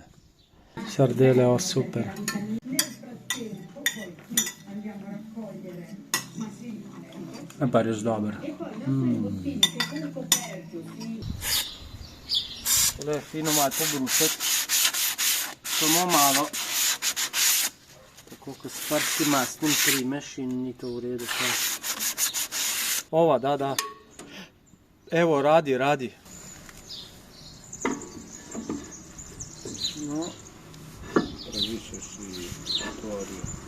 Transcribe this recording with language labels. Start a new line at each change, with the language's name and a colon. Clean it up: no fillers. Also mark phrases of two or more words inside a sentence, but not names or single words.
Slovenian: Sardele, o super. Je pa res dober. Tole je fino malo pobrusiti, samo malo. Tako, ko s prstim mastnim primeš in ni to v redu.
Croatian: Ova, da. Evo, radi.
Slovenian: No.
Croatian: Različeš i otvori.